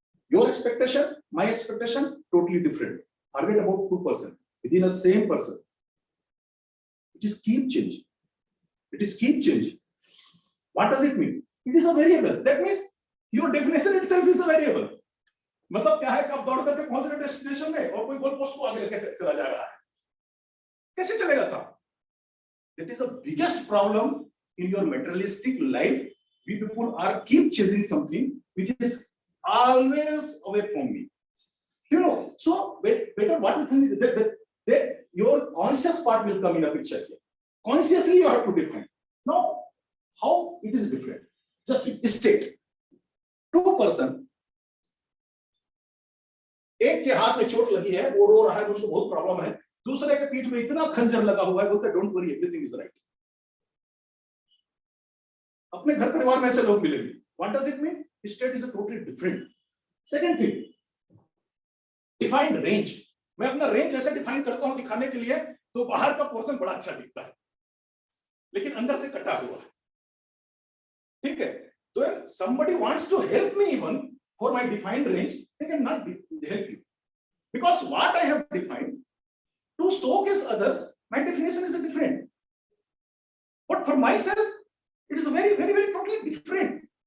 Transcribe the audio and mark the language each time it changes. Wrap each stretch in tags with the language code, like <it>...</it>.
<en>Your expectation, my expectation, totally different. Forget about 2% within a same person. It is keep changing. It is keep changing. What does it mean? It is a variable. That means your definition itself is a variable.</en> <hi>मतलब क्या है कि आप दौड़ करके पहुंच रहे destination में और कोई गोल पोस्ट को आगे लेके चला जा रहा है, कैसे चलेगा काम?</hi> <en>That is the biggest problem in your materialistic life. We people are keep chasing something which is always away from me. You know, so better what you think is that your conscious part will come in a picture here. Consciously you have to define. Now, how it is different? Just state. 2 person.</en> <hi>एक के हाथ में चोट लगी है, वो रो रहा है, मुझको बहुत प्रॉब्लम है. दूसरे के पीठ में इतना खंजर लगा हुआ है, बोलते</hi> <en>Don't worry, everything is right.</en> <hi>अपने घर परिवार में ऐसे लोग मिलेंगे.</hi> <en>What does it mean? State is a totally different. Second thing, defined range.</en> <hi>मैं अपना रेंज ऐसे डिफाइन करता हूं दिखाने के लिए, तो बाहर का पोर्शन बड़ा अच्छा दिखता है, लेकिन अंदर से कटा हुआ है. ठीक है?</hi> <en>तो somebody wants to help me even for my defined range, they cannot help you. Because what I have defined, to showcase others, my definition is different. But for myself, it is very totally different.</en>